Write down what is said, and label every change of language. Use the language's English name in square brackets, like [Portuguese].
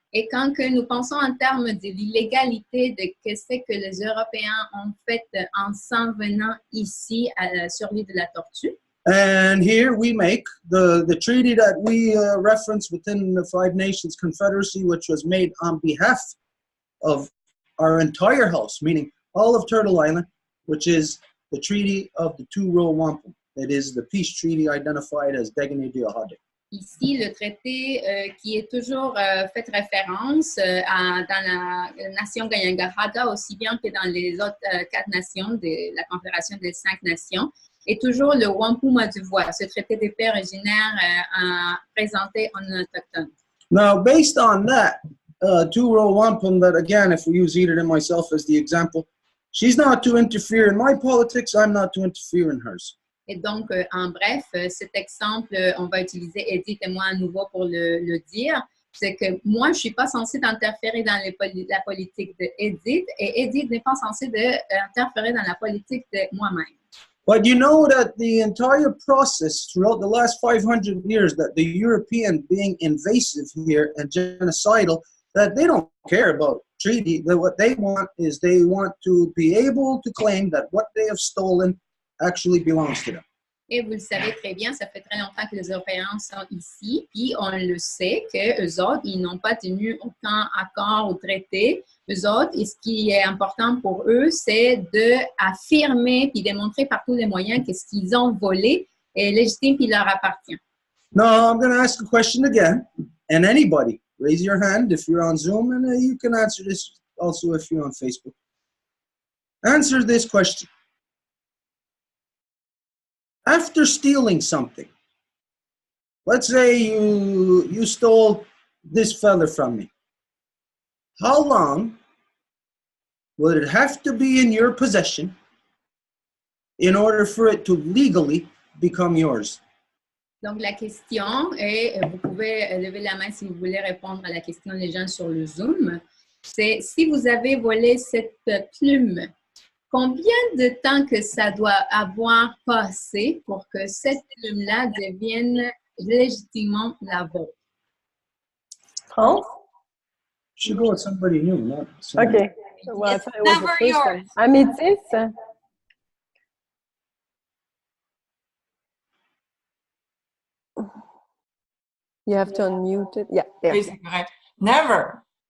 [French] Et quand que nous pensons en termes de l'illégalité de ce que les Européens ont fait en s'en venant ici sur l'île de la Tortue, [English] and here we make the treaty that we reference within the Five Nations Confederacy, which was made on behalf of our entire house, meaning all of Turtle Island, which is the Treaty of the Row Wampum. It is the peace treaty identified as Degani Diahade. [French] Ici, le traité qui est toujours fait référence dans la nation Kanien'kehá:ka, aussi bien que dans les autres 4 nations de la Confédération des 5 nations, est toujours le Wampum à Deux Voies, ce traité de paix originaire présenté en autochtone. [English] Now, based on that, Row Wampum, that again, if we use Edith and myself as the example, she's not to interfere in my politics, I'm not to interfere in hers. [French] Et donc, en bref, cet exemple, on va utiliser Edith et moi à nouveau pour le dire, c'est que moi, je ne suis pas censée interférer dans la politique d'Edith et Edith n'est pas censée interférer dans la politique de moi-même. [English] But you know that the entire process throughout the last 500 years, that the European being invasive here and genocidal, that they don't care about treaty. That what they want is they want to be able to claim that what they have stolen actually belongs to them. [French] Et vous le savez très bien, ça fait très longtemps que les Européens sont ici, puis on le sait qu'eux autres, ils n'ont pas tenu aucun accord ou traité. Eux autres, et ce qui est important pour eux, c'est d'affirmer puis démontrer par tous les moyens que ce qu'ils ont volé est légitime puis leur appartient. [English] Now, I'm going to ask a question again, and anybody, raise your hand if you're on Zoom, and you can answer this also if you're on Facebook. Answer this question. After stealing something, let's say you stole this feather from me. How long will it have to be in your possession in order for it to legally become yours? [French] Donc, la question est, vous pouvez lever la main si vous voulez répondre à la question des gens sur le Zoom, c'est si vous avez volé cette plume, combien de temps que ça doit avoir passé pour que cette plume-là devienne légitimement la vôtre? [English] France? Should go with somebody new, not somebody. Okay. Well, I thought it was Never the first yours. one. Améthyste? You have to unmute it. Yeah, there. [French] Oui, c'est vrai. [English] Never.